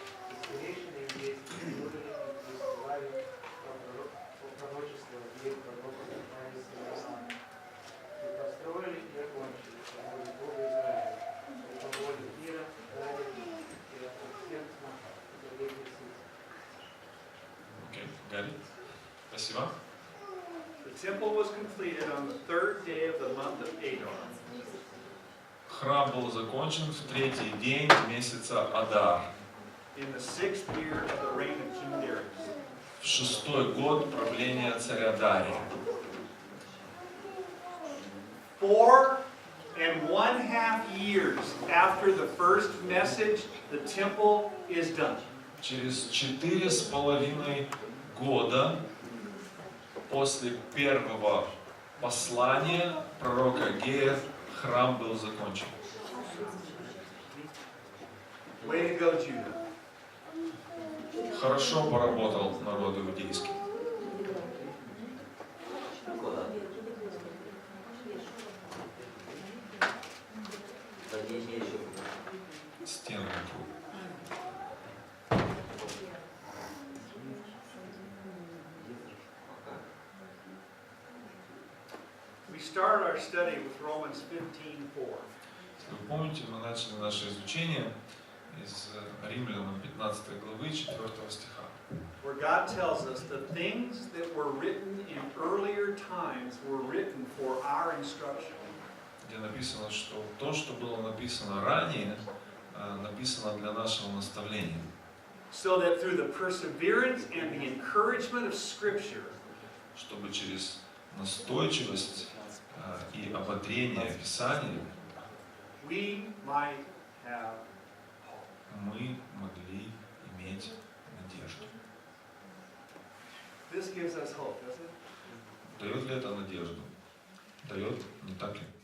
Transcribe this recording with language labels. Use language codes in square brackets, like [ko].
[ru] И старейшины еврейские служили и присылали по пророчеству Аггея пророка Хакая и Северсана. И построили и окончили по воле Бога Израиля, по воле мира, Дария и от всех других ресурсов. Окей, Гарри. Спасибо. [en] The temple was completed on the 3rd day of the month of Adar. [ru] Храм был закончен в 3-й день месяца Адар. [en] In the 6th year of the reign of King Darius. [ru] В 6-й год правления царя Дария. [en] 4.5 years after the first message, the temple is done. [ru] Через 4,5 года после первого послания пророка Аггея храм был закончен. [en] Way to go, Judah. [ru] Хорошо поработал народ иудейский. Куда? Подъезжай еще. Стены вокруг. [en] We started our study with Romans 15:4. [ru] Если вы помните, мы начали наше изучение из Римлянам 15 главы 4 стиха, [en] Where God tells us the things that were written in earlier times were written for our instruction. [ru] где написано, что то, что было написано ранее, написано для нашего наставления. [en] So that through the perseverance and the encouragement of Scripture, [ru] Чтобы через настойчивость и ободрение Писания [en] we might have hope. [ru] мы могли иметь надежду. [en] This gives us hope, doesn't it? [ru] Дает ли это надежду? Дает, не так ли?